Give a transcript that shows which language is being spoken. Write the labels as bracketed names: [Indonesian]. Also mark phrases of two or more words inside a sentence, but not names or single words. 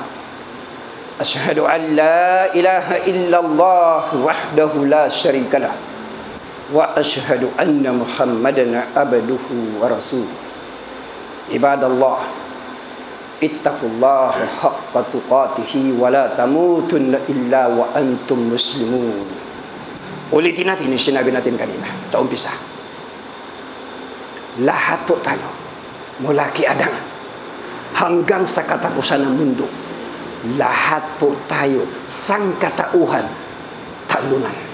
[Arabic] أشهد أن لا إله إلا الله وحده لا شريك له وأشهد أن محمدا عبده ورسوله. عباد الله، اتقوا الله حق تقاته ولا تموتن إلا وأنتم مسلمون. [Filipino] Ulitin natin yung sinabi natin kanina sa umpisa. Lahat po tayo, mula kay Adan hanggang sa katapusan ng mundo, lahat po tayo sangkatauhan talunan.